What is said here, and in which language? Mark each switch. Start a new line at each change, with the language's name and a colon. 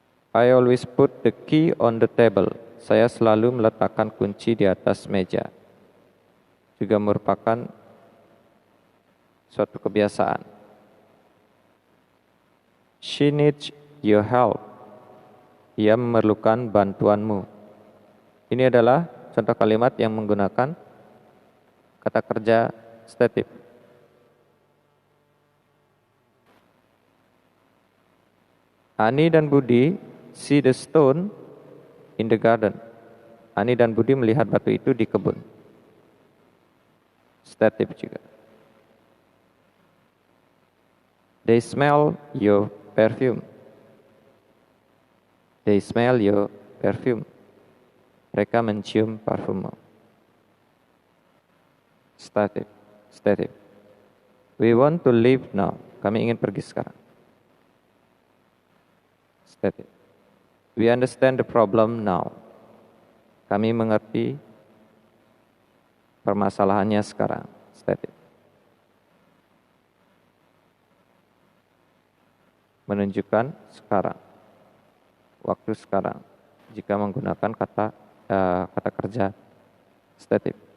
English: I always put the key on the table.
Indonesian: Saya selalu meletakkan kunci di atas meja. Juga merupakan suatu kebiasaan.
English: She needs your help.
Indonesian: Ia memerlukan bantuanmu. Ini adalah contoh kalimat yang menggunakan kata kerja statif.
English: Ani dan Budi see the stone in the garden.
Indonesian: Ani dan Budi melihat batu itu di kebun. Statif juga.
English: They smell your perfume. They smell your perfume.
Indonesian: Mereka mencium parfummu.
English: Statif. Statif. We want to leave now.
Indonesian: Kami ingin pergi sekarang. Statif.
English: We understand the problem now.
Indonesian: Kami mengerti permasalahannya sekarang. Statif. Menunjukkan sekarang. Waktu sekarang. Jika menggunakan kata kerja statif.